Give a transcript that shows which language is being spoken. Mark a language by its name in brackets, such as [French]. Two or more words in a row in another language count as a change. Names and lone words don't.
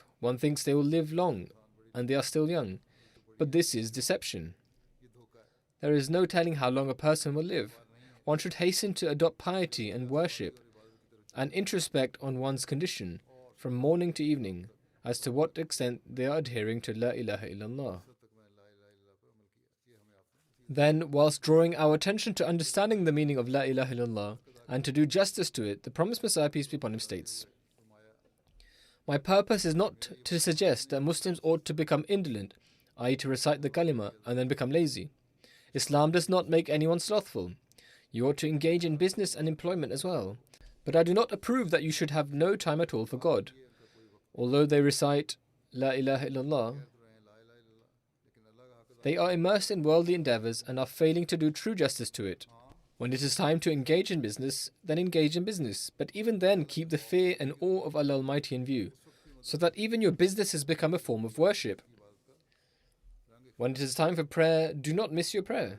[English] One thinks they will live long, and they are still young. But this is deception. There is no telling how long a person will live. One should hasten to adopt piety and worship, and introspect on one's condition from morning to evening as to what extent they are adhering to [Arabic] لا إله إلا الله. [English] Then, whilst drawing our attention to understanding the meaning of [Arabic] لا إله إلا الله [English] and to do justice to it, the promised Messiah, peace be upon him, states, my purpose is not to suggest that Muslims ought to become indolent, i.e. to recite the kalima and then become lazy. Islam does not make anyone slothful. You ought to engage in business and employment as well. But I do not approve that you should have no time at all for God. Although they recite [Arabic] لا إله إلا الله, [English] they are immersed in worldly endeavors and are failing to do true justice to it. When it is time to engage in business, then engage in business. But even then, keep the fear and awe of Allah Almighty in view, so that even your business has become a form of worship. When it is time for prayer, do not miss your prayer.